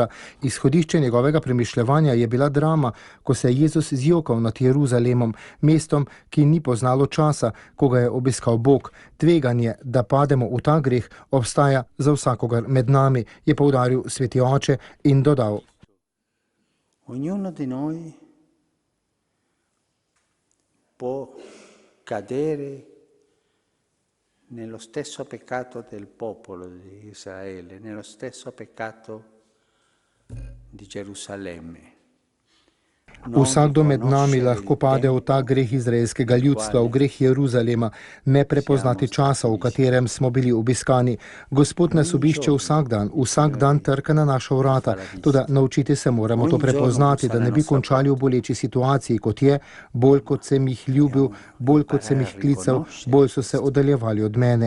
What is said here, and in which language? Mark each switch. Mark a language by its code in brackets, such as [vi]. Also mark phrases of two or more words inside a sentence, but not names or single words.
[sl] Izhodišče njegovega premišljevanja je bila drama, ko se je Jezus zjokal nad Jeruzalemom, mestom, ki ni poznalo časa, ko ga je obiskal Bog. Tveganje, da pademo v ta greh, obstaja za vsakogar med nami, je poudaril sveti oče in dodal: [it] Ognuno di noi può cadere nello stesso peccato del popolo di Israele, nello stesso peccato di Gerusalemme. [sl] Vsakdo med nami lahko pade v ta greh izraelskega ljudstva, v greh Jeruzalema, ne prepoznati časa, v katerem smo bili obiskani. Gospod nas obišče vsak dan trka na naša vrata, toda naučiti se moramo to prepoznati, da ne bi končali v boleči situaciji, kot je, bolj kot sem jih ljubil, bolj kot sem jih klical, bolj so se oddaljevali od mene.